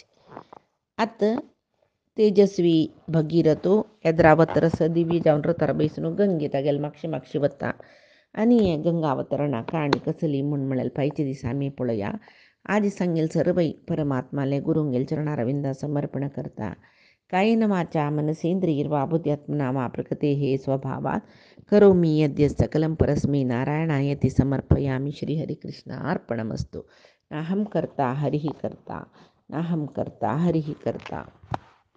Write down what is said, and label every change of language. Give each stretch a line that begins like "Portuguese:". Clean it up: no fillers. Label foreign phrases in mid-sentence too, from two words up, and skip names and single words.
Konkani: आत तेजस्वी भगीरथो येद्रावत रस दिवी जावन रतार बैसून गंगेत गेल मागशी वता आणि गंगावतरणा काणी कसली म्हूण म्हळ्यार पायचे दिसा आमी पळया. आदी सांगेल सरबई परमात्माले गुरुंगेल चरणारविंदा समर्पण करता.
Sanskrit: कायेन वाचा मनसेंद्रियर्वा बुद्ध्यात्मना वा प्रकृते हे स्वभावात करोमि यद्यत् सकलं परस्मै नारायणायति समर्पयामि. श्रीहरिकृष्णार्पणमस्तु. नाहं कर्ता हरिः कर्ता, नाहं कर्ता हरिः कर्ता.